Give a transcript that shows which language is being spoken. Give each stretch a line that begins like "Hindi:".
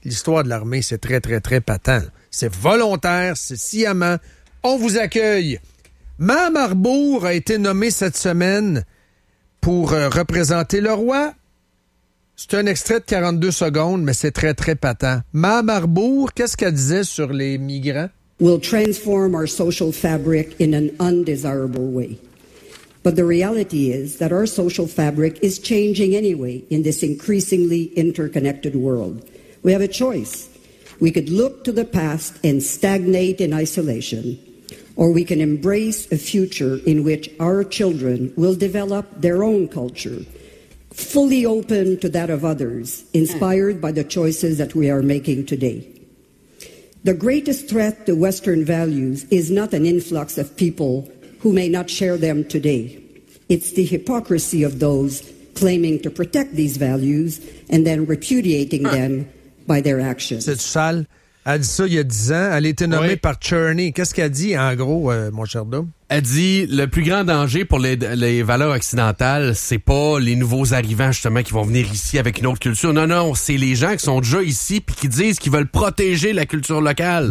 French: L'histoire de l'armée, c'est très, très, très patent. C'est volontaire, c'est sciemment. On vous accueille. Mme Arbour a été nommée cette semaine pour représenter le roi. C'est un extrait de 42 secondes, mais c'est très, très patent. Mme Arbour, qu'est-ce qu'elle disait sur les migrants?
English: We'll transform our social fabric in an undesirable way. But the reality is that our social fabric is changing anyway in this increasingly interconnected world. We have a choice. We could look to the past and stagnate in isolation, or we can embrace a future in which our children will develop their own culture, fully open to that of others, inspired by the choices that we are making today. The greatest threat to Western values is not an influx of people who may not share them today. It's the hypocrisy of those claiming to protect these values and then repudiating them by their actions.
French: C'est sale. Elle dit ça il y a 10 ans. Elle a été nommée par Cherney. Qu'est-ce qu'elle dit, en gros, mon cher Dom? Elle dit, le plus grand danger pour les valeurs occidentales, c'est pas les nouveaux arrivants, justement, qui vont venir ici avec une autre culture. Non, non, c'est les gens qui sont déjà ici puis qui disent qu'ils veulent protéger la culture locale.